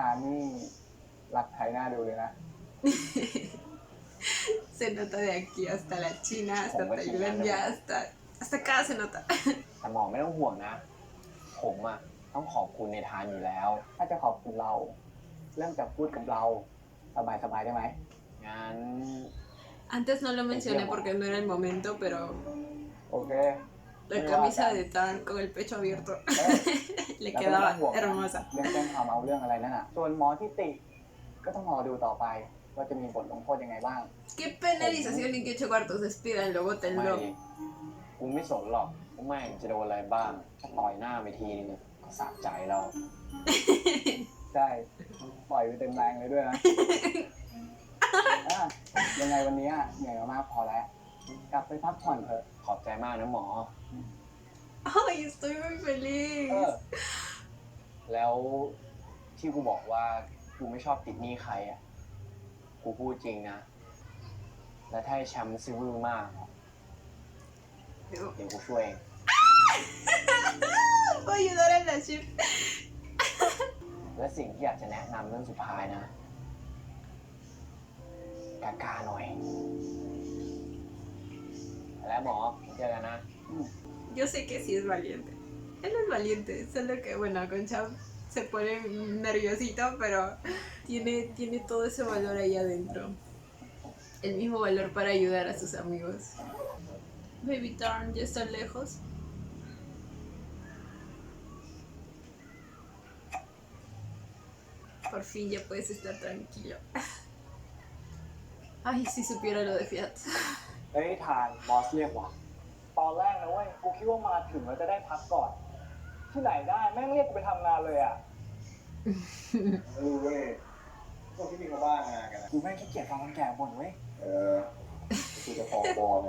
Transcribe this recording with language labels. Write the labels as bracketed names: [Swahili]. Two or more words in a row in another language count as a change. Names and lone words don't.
[Thai] ฐานนี่รักไทยหน้าดูเลยนะ [Spanish] Se nota de aquí hasta la China, hasta Como que China, Tailandia, hasta acá se nota. [Thai] แต่หมอไม่ต้องห่วงนะ ผมอะต้องขอบคุณในทานอยู่แล้ว ถ้าจะขอบคุณเรา เริ่มจากพูดกับเรา สบายๆได้ไหมงั้น [Spanish] Antes no lo mencioné porque no era el momento, pero [Thai] โอเค [Spanish] la camisa de Tan con el pecho abierto เอ้ย le quedaba hermosa. [Thai] เรื่องแจ้งความเอาเรื่องอะไรนั่นน่ะ ส่วนหมอที่ติก็ต้องรอดูต่อไป ว่าจะมีบทลงโทษยังไงบ้าง [Spanish] ¿Qué penalización y qué cuartos? Despídanlo, [Thai] ไม่ [Spanish] bótenlo. [Thai] กูไม่สนหรอกว่าแม่งจะโดนอะไรบ้างถ้าต่อยหน้าไปทีนึงอะก็สะใจแล้ว ใช่ปล่อยไปเต็มแรงเลยด้วยนะ อ่ะยังไงวันนี้เหนื่อยมากพอแล้ว กลับไปพักผ่อนเถอะ ขอบใจมากนะหมอ [Spanish] Ay, estoy muy เอ feliz. อ [Thai] แล้วที่กูบอกว่ากูไม่ชอบติดหนี้ใครอ่ะ กูพูดจริงนะ และถ้าไอ้แชมป์ซิวิลมากอะเดี๋ยวกูช่วยเอง [Spanish] Voy a ayudar a la chip. [Thai] และสิ่งที่อยากจะแนะนำเรื่องสุดท้ายนะกล้าๆหน่อย แล้วหมอเจอกันนะ [Spanish] Yo sé que sí es valiente. Él no es valiente, solo que bueno, con Cham se pone nerviosito, pero tiene todo ese valor ahí adentro. El mismo valor para ayudar a sus amigos. Baby Tarn ya está lejos. Por fin ya puedes estar tranquilo. Ay, si supiera lo de Fiat. [Thai] เฮ้ยทานบอสเรียกว่ะ ตอนแรกนะเว้ย กูคิดว่ามาถึงแล้วจะได้พักก่อน ที่ไหนได้แม่งเรียกกูไปทำงานเลยอ่ะ รู้เว้ยพวกที่มีเขาบ้างานกันนะ กูแม่งขี้เกียจฟังคนแก่บ่นเว้ย กูจะฟ้องบอลนะ